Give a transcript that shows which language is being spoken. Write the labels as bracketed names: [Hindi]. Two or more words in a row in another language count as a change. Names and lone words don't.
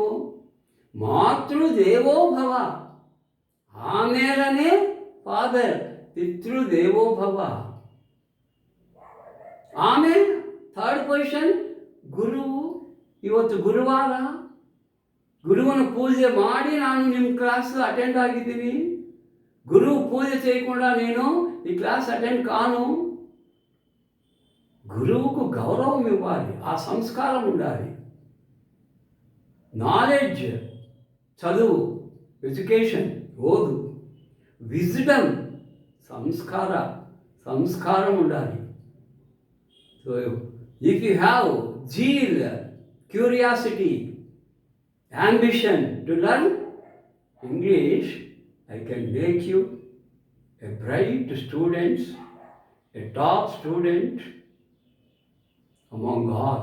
[Sanskrit] ಮಾತೃ ದೇವೋಭವ, ಆಮೇಲನೇ ಫಾದರ್, ಪಿತೃ ದೇವೋಭವ. [Kannada] ಆಮೇಲೆ [English] third position [Kannada] ಗುರುವು. ಇವತ್ತು ಗುರುವಾರ, ಗುರುವನ ಪೂಜೆ ಮಾಡಿ ನಾನು ನಿಮ್ಮ [English] class attend [Kannada] ಆಗಿದ್ದೀನಿ. [Telugu] గురువు పూజ చేయకుండా నేను ఈ [English] class attend [Telugu] కాను. గురువుకు గౌరవం ఇవ్వాలి, ఆ సంస్కారం ఉండాలి. నాలెడ్జ్, చదువు, ఎడ్యుకేషన్, ఓదు, విజ్డమ్, సంస్కారం ఉండాలి. [English] so if you have zeal, curiosity, ambition to learn English, I can make you a bright student, a top student among all.